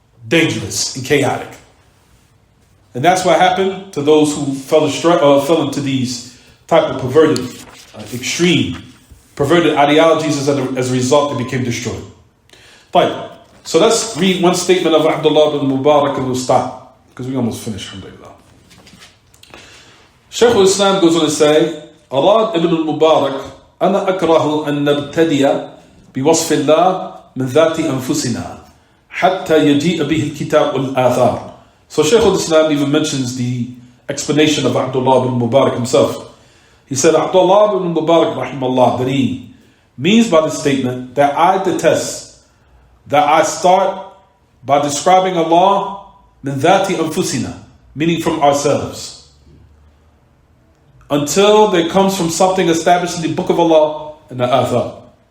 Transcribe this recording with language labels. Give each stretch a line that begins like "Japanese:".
English: Dangerous and chaotic. And that's what happened to those who fell into these type of extreme perverted ideologies. As a result, they became destroyed. Right. So let's read one statement of Abdullah ibn Mubarak and we'll stop, because we almost finished. Alhamdulillah. Shaykh al-Islam goes on to say,
Arabic: أراد ابن المبارك أنا أكره أن نبتدي بوصف الله من ذات أنفسنا حتى يجيء به الكتاب والآثار.
English: So Shaykh al-Islam even mentions the explanation of Abdullah ibn Mubarak himself. He said, Abdullah ibn Mubarak rahimahullah, that he means by the statement that I detest that I start by describing Allah
Arabic: min dhati anfusina,
English: meaning from ourselves, until there comes from something established in the Book of Allah and the Athar.